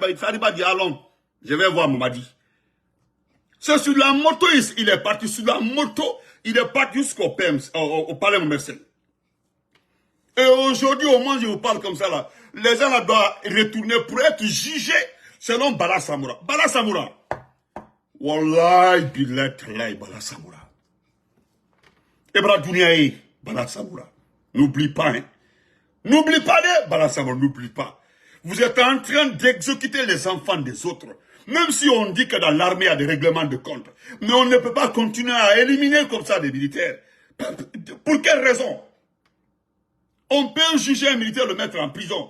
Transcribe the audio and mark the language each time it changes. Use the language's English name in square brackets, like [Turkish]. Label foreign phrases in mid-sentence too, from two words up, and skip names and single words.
[French] Sadiba dit, allons, je vais voir Mamadi. C'est sur la moto, il est parti. Sur la moto, il est parti jusqu'au PEMS, au palais Momersen. Et aujourd'hui, au moment où je vous parle comme ça, là, les gens là doivent retourner pour être jugés selon Bala Samoura. Bala Samoura. [Arabic] والله، بالله، تالله, Bala Samoura. [French] Ebra Douniaï, Bala Samoura. N'oublie pas, hein. N'oublie pas, Bala Samoura, n'oublie pas. Vous êtes en train d'exécuter les enfants des autres. Même si on dit que dans l'armée, il y a des règlements de compte. Mais on ne peut pas continuer à éliminer comme ça des militaires. Pour quelle raison? On peut juger un militaire, le mettre en prison.